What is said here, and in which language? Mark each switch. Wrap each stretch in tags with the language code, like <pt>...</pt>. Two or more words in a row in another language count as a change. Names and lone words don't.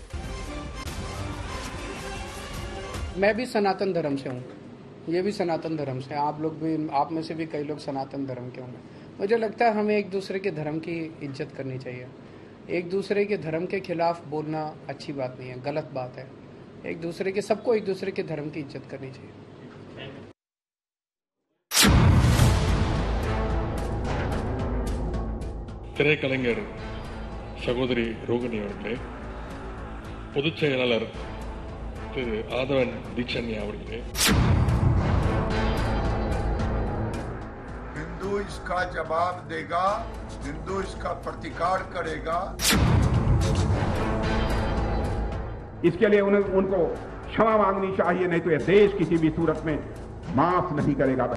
<hi>मैं भी सनातन धर्म से हूं, ये भी सनातन धर्म से। आप लोग भी, आप में से भी कई लोग सनातन धर्म के होंगे। मुझे लगता है हमें एक दूसरे के धर्म की इज्जत करनी चाहिए। एक दूसरे के धर्म के खिलाफ बोलना अच्छी बात नहीं है, गलत बात है। एक दूसरे के, सबको एक दूसरे के धर्म की इज्जत करनी चाहिए।</hi> <ta>திரைக்கலைஞர் சகோதரி ரோகிணி அவர்களே, பொதுச் செயலாளர் திரு ஆதவன் தீட்சண்யா அவர்களே,</ta> <hi>हिंदू इसका जवाब देगा, हिंदू इसका प्रतिकार करेगा। इसके लिए उनको क्षमा मांगनी चाहिए, नहीं तो यह देश किसी भी सूरत में माफ नहीं करेगा।</hi>